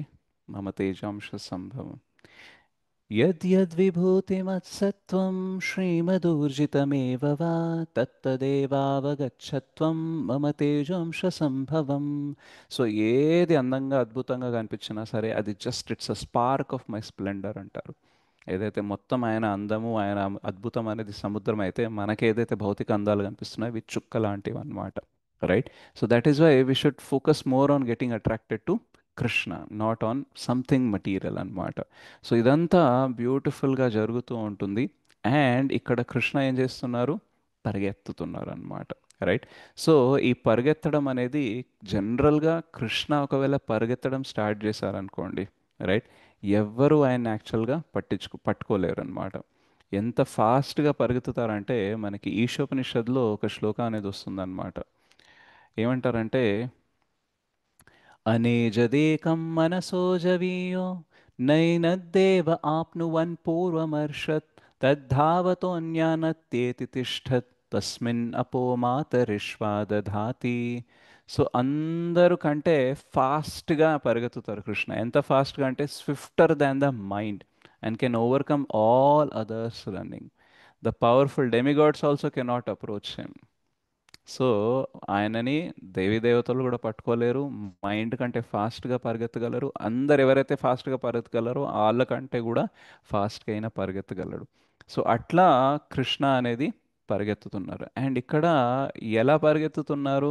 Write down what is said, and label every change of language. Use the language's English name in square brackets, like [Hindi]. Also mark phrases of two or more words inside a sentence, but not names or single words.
[Sanskrit] मम तेजांश संभवं यद्यद्विभूतिमत्सत्वं श्रीमदूर्जितमेव वा तत्तदेवावगच्छत्वं मम तेजोंश संभवं. [Telugu] సో ఏది అందంగా అద్భుతంగా కనిపించినా సరే, అది [English] just it's a spark of my splendor [Telugu] అంటారు. ఏదైతే మొత్తం ఆయన అందము, ఆయన అద్భుతం అనేది సముద్రం అయితే, మనకేదైతే భౌతిక అందాలు కనిపిస్తున్నాయో అవి చుక్క లాంటివి అన్నమాట, రైట్? [English] so that is why we should focus more on getting attracted to Krishna, not on something material అన్నమాట. [Telugu] సో ఇదంతా బ్యూటిఫుల్గా జరుగుతూ ఉంటుంది. అండ్ ఇక్కడ కృష్ణ ఏం చేస్తున్నారు, పరిగెత్తుతున్నారు అన్నమాట, రైట్? సో ఈ పరిగెత్తడం అనేది జనరల్గా కృష్ణ ఒకవేళ పరిగెత్తడం స్టార్ట్ చేశారనుకోండి, రైట్, ఎవ్వరూ ఆయన యాక్చువల్గా పట్టుకోలేరు అనమాట. ఎంత ఫాస్ట్గా పరిగెత్తుతారంటే, మనకి ఈశోపనిషత్తులో ఒక శ్లోకం అనేది వస్తుందన్నమాట. [Sanskrit] ఏమంటారంటే, అనేजदेकं मनसो जवीयो नैनद्देव आप्नुवन् पूर्वमर्षत् तद्धावतोऽन्यानत्येति तिष्ठत् तस्मिन् अपो मातरिश्वा दधाति. [Telugu] సో అందరూ కంటే ఫాస్ట్గా పరిగెత్తుతారు కృష్ణ. ఎంత ఫాస్ట్గా అంటే [English] swifter than the mind and can overcome all others running. the powerful demigods also cannot approach him. [Telugu] సో ఆయనని దేవీ దేవతలు కూడా పట్టుకోలేరు, మైండ్ కంటే ఫాస్ట్గా పరిగెత్తగలరు. అందరు ఎవరైతే ఫాస్ట్గా పరిగెత్తగలరో వాళ్ళకంటే కూడా ఫాస్ట్గా అయినా పరిగెత్తగలడు. సో అట్లా కృష్ణ అనేది పరిగెత్తుతున్నారు. అండ్ ఇక్కడ ఎలా పరిగెత్తుతున్నారు?